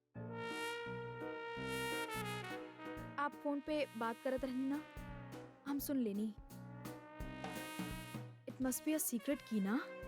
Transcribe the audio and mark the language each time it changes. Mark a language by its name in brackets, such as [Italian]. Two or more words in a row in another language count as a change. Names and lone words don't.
[Bhojpuri] आप फोन पे बात करत रहनी ना, हम सुन लेनी। [English] It must be a secret [Bhojpuri] की ना।